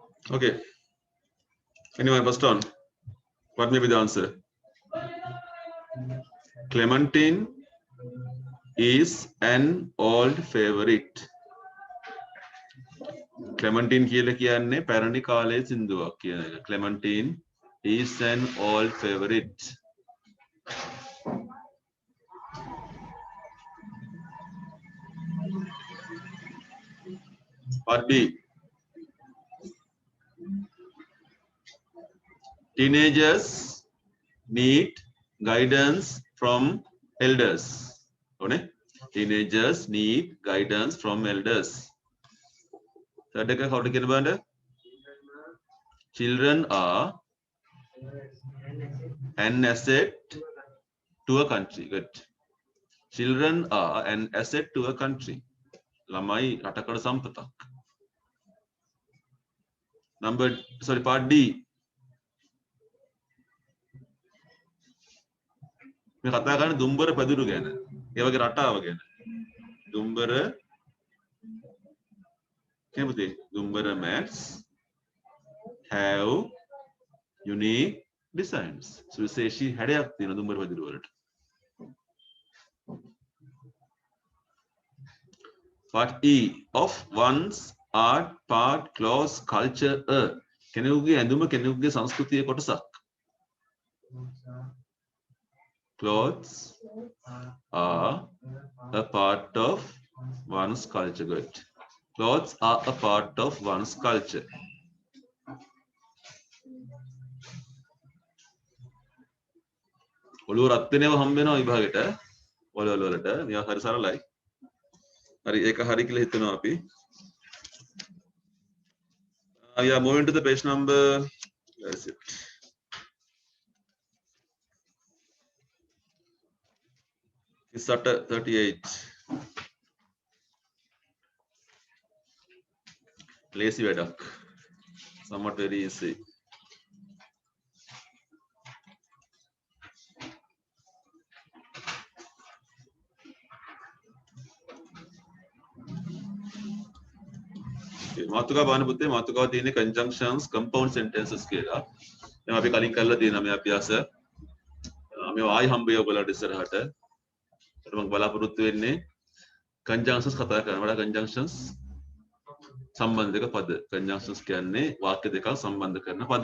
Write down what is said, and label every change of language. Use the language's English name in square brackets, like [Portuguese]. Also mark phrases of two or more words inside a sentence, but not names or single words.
[English] Okay. Anyone first on? What may be the answer? Clementine is an old favorite. [Sinhala] Clementine කියලා කියන්නේ පැරණි කාලයේ සින්දුවක් කියන එක. [English] Clementine is an old favorite. Part B. Teenagers need guidance from elders. Teenagers need guidance from elders. [Sinhala] Third එක කවුද කියන බලන්න? [English] Children are an asset to a country. Good. Children are an asset to a country. [Sinhala] ළමයි රටකට සම්පතක්. [English] Part D. [Sinhala] මේ කතා කරන්නේ දුම්බර පැදුරු ගැන. ඒ වගේ රටාව ගැන. දුම්බර කෙනෙකුද? [English] දුම්බර mats have unique designs. [Sinhala] සුවිශේෂී හැඩයක් තියෙන දුම්බර පැදුරු වලට. [English] Part E of one's art, part, clothes, culture. [Sinhala] කෙනෙකුගේ ඇඳුම කෙනෙකුගේ සංස්කෘතියේ කොටසක්. [English] Clothes are a part of one's culture. Good. Clothes are a part of one's culture. [Sinhala] ඔළුව රත් වෙනව හම්බ වෙනවා විභාගෙට. ඔළුව වලට මේවා හරි සරලයි. හරි ඒක හරි කියලා හිතනවා අපි. [English] We are moving to the page number. Where is it? It's at 38. [Sinhala] Lazy වැඩක්. [English] Somewhat very easy. [Sinhala] මාතෘකාව බලන්න පුතේ මාතෘකාව තියෙන්නේ [English] conjunctions compound sentences [Sinhala] කියලා. දැන් අපි කලින් කරලා තියෙනවා මේ අභ්‍යාස. මේ ආයි හම්බෙයි ඔයගොල්ලන්ට ඉස්සරහට. ඒත් මම බලාපොරොත්තු වෙන්නේ conjunctions කතා කරන්න. වඩා conjunctions සම්බන්ධක පද. conjunctions කියන්නේ වාක්‍ය දෙකක් සම්බන්ධ කරන පද.